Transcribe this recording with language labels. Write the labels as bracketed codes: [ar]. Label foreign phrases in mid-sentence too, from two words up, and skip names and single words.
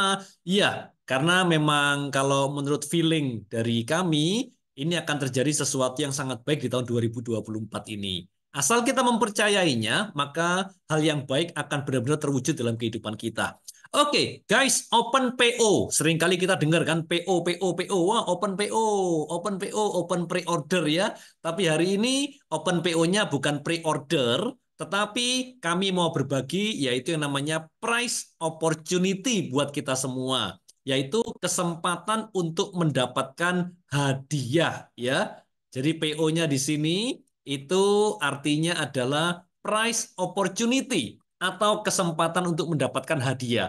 [id] Iya, karena memang kalau menurut feeling dari kami, ini akan terjadi sesuatu yang sangat baik di tahun 2024 ini. Asal kita mempercayainya, maka hal yang baik akan benar-benar terwujud dalam kehidupan kita. Oke, [en] guys, open PO. [id] Seringkali kita dengar kan PO, PO, PO. [en] Wah, open PO, open PO, open pre-order ya. [id] Tapi hari ini [en] open PO-nya [id] bukan pre-order, tetapi kami mau berbagi yaitu yang namanya [en] price opportunity [id] buat kita semua, yaitu kesempatan untuk mendapatkan hadiah ya. Jadi PO-nya di sini itu artinya adalah [en] price opportunity [id] atau kesempatan untuk mendapatkan hadiah.